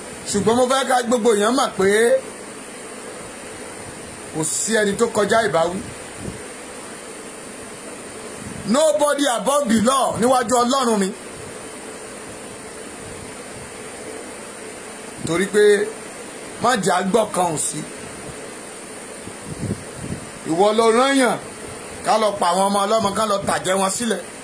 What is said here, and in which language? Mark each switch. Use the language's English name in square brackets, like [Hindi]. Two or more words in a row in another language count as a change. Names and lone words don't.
[Yoruba] Ṣùgbọ́n mo fẹ́ ká gbogbo èèyàn mọ̀ pé kò sí ẹni tó kọjá ìbáwí. [English] Nobody above the law [Yoruba] níwájú Ọlọ́run mi. Torí pé má jà gbọ́ kan ò sí. Ìwọ ló rán yàn ká lọ pa àwọn ọmọ ọlọ́mọ, ká lọ tàjẹ́ wọn sílẹ̀.